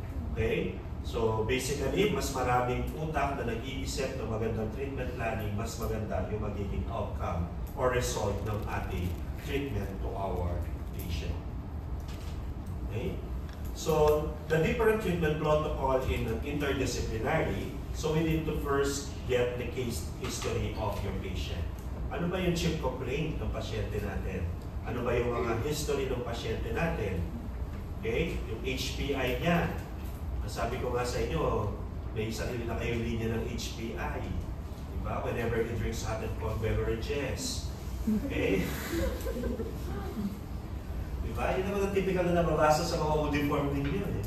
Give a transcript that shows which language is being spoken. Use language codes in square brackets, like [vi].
[tl] Okay? [en] So basically, [tl] mas maraming utak na nag-iisip ng magandang treatment planning, mas maganda yung magiging outcome or result ng ating treatment [en] to our patient. Okay? So the different treatment protocol in an interdisciplinary, so we need to first get the case history of your patient. [tl] Ano ba yung chief complaint ng pasyente natin? Ano ba yung mga history ng pasyente natin? Okay? Yung HPI niya. Sabi ko nga sa inyo, may sarili na kayong linya ng HPI. Diba? [en] Whenever he drinks hot and cold beverages. Okay? [tl] Diba? Yun naman ang typical na nababasa sa mga OD form ninyo.